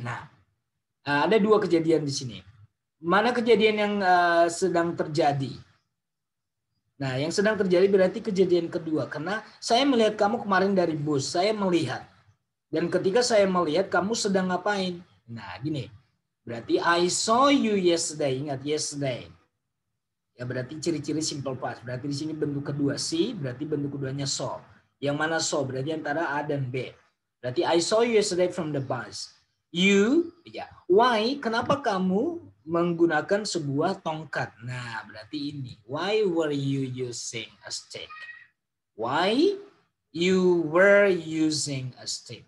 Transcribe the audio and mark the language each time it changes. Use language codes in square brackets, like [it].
[id] Nah, ada dua kejadian di sini. Mana kejadian yang sedang terjadi? Nah, yang sedang terjadi berarti kejadian kedua. Karena saya melihat kamu kemarin dari bus. Saya melihat. Dan ketika saya melihat kamu sedang ngapain? Nah, gini. Berarti [en] I saw you yesterday. [id] Ingat, yesterday. Ya, berarti ciri-ciri simple past. Berarti di sini bentuk kedua see, berarti bentuk keduanya saw. Yang mana saw? Berarti antara A dan B. Berarti [en] I saw you yesterday from the bus. You, ya. Why? [id] Kenapa kamu menggunakan sebuah tongkat? Nah, berarti ini. [en] Why were you using a stick? Why you were using a stick?